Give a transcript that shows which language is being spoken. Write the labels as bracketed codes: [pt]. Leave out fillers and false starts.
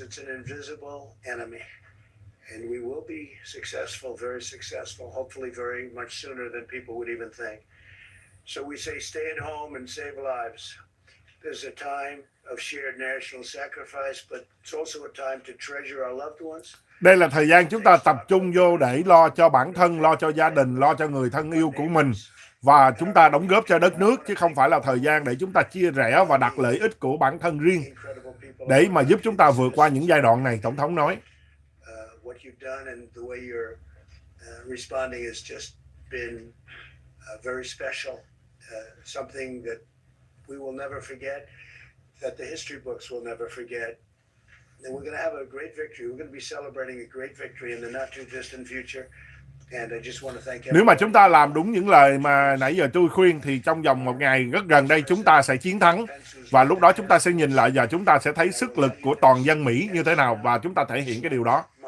[en] It's an invisible enemy. And we will be successful, very successful, hopefully very much sooner than people would even think. So we say stay at home and save lives. There's a time of shared national sacrifice, but it's also a time to treasure our loved ones. [vi] Đây là thời gian chúng ta tập trung vô để lo cho bản thân, lo cho gia đình, lo cho người thân yêu của mình. Và chúng ta đóng góp cho đất nước, chứ không phải là thời gian để chúng ta chia rẽ và đặt lợi ích của bản thân riêng để mà giúp chúng ta vượt qua những giai đoạn này, Tổng thống nói. [en] What you've done and the way you're responding has just been very special, something that we will never forget, that the history books will never forget. And we're going to have a great victory. We're going to be celebrating a great victory in the not too distant future. And I just want to thank [vi] Nếu mà chúng ta làm đúng những lời mà nãy giờ tôi khuyên thì trong vòng một ngày rất gần đây chúng ta sẽ chiến thắng. Và lúc đó chúng ta sẽ nhìn lại và chúng ta sẽ thấy sức lực của toàn dân Mỹ như thế nào và chúng ta thể hiện cái điều đó.